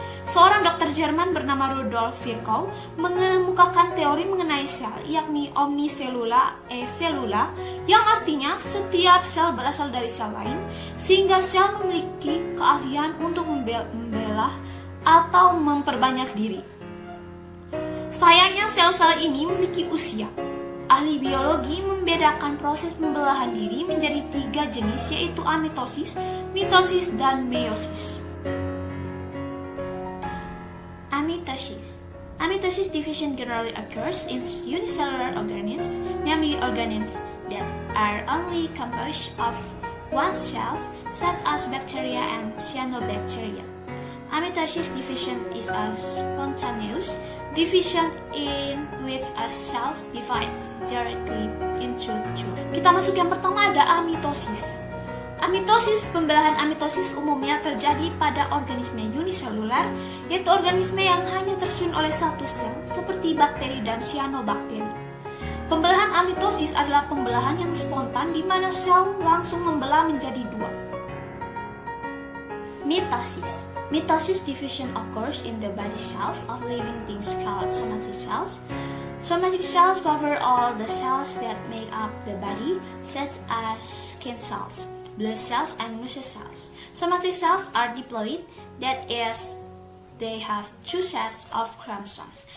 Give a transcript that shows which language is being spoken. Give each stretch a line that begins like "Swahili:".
Indonesian: Seorang dokter Jerman bernama Rudolf Virchow mengemukakan teori mengenai sel, yakni omnicellular cellula, yang artinya setiap sel berasal dari sel lain, sehingga sel memiliki keahlian untuk membelah atau memperbanyak diri. Sayangnya sel-sel ini memiliki usia. Ahli biologi membedakan proses pembelahan diri menjadi 3 jenis, yaitu amitosis, mitosis, dan meiosis.
English: Amitosis division generally occurs in unicellular organisms, namely organisms that are only composed of one cells, such as bacteria and cyanobacteria. Amitosis division is a spontaneous division in which a cell divides directly into two.
Indonesian: Kita masuk yang pertama, ada amitosis. Pembelahan amitosis umumnya terjadi pada organisme uniselular, yaitu organisme yang hanya tersusun oleh satu sel, seperti bakteri dan cyanobacteria. Pembelahan amitosis adalah pembelahan yang spontan di mana sel langsung membelah menjadi 2.
English: Mitosis. Mitosis division occurs in the body cells of living things called somatic cells. Somatic cells cover all the cells that make up the body, such as skin cells, blood cells, and muscle cells. Somatic cells are diploid, that is, they have 2 sets of chromosomes.